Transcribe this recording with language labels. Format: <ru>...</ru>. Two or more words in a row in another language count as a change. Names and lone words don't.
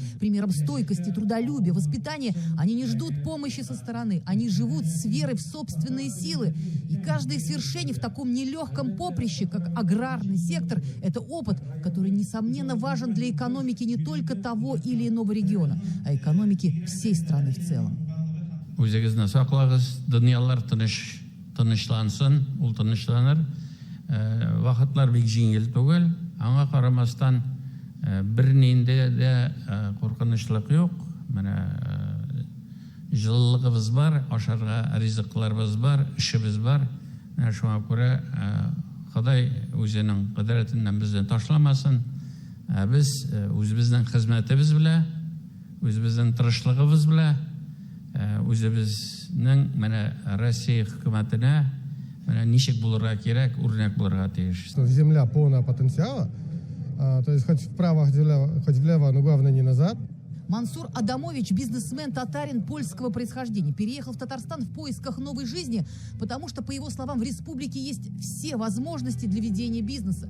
<ru>Примером стойкости, трудолюбия, воспитания. Они не ждут помощи со стороны. Они живут с верой в собственные силы. И каждое их свершение в таком нелегком поприще, как аграрный сектор, это опыт, который, несомненно, важен для экономики не только того или иного региона, а экономики всей страны в целом.</ru> <tt>Үзегезне саклагыз, дөньялар тынычлансын, ул тынычланыр. Вакытлар бик җиңел түгел. Аңа карамастан бернинде дә куркынычлык юк. Менә җылылыгыбыз бар, ашарга ризыкларыбыз бар, эшебез бар. Менә шуңа күрә Ходай үзенең кудрәтеннән безне ташламасын. Без үзебезнең хезмәтебез белән, үзебезнең тырышлыгыбыз белән, үзебезнең менә Россия хөкүмәтенә менә ничек булырга кирәк, үрнәк булырга тиеш.</tt> <ru>Земля полная потенциала, то есть хоть вправо, хоть влево, но главное не назад. Мансур Адамович, бизнесмен-татарин польского происхождения, переехал в Татарстан в поисках новой жизни, потому что, по его словам, в республике есть все возможности для ведения бизнеса.</ru>